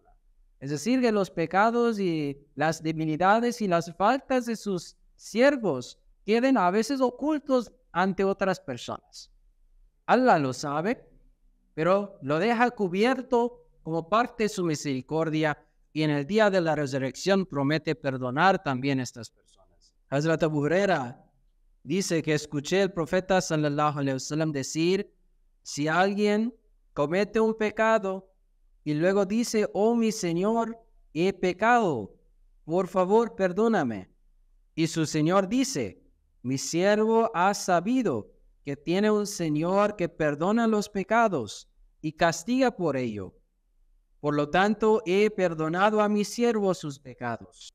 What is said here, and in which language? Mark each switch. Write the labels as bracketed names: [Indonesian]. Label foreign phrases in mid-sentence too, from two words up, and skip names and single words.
[Spanish] Es decir, que los pecados y las debilidades y las faltas de sus siervos queden a veces ocultos ante otras personas. Allah lo sabe, pero lo deja cubierto como parte de su misericordia, y en el día de la resurrección promete perdonar también a estas personas. Hazrat Abu Huraira dice que escuché al profeta [Arabic] صلى الله عليه وسلم [Spanish] decir: si alguien comete un pecado y luego dice: oh mi Señor, he pecado, por favor perdóname, y su Señor dice: mi siervo ha sabido que tiene un Señor que perdona los pecados y castiga por ello, por lo tanto he perdonado a mi siervo sus pecados.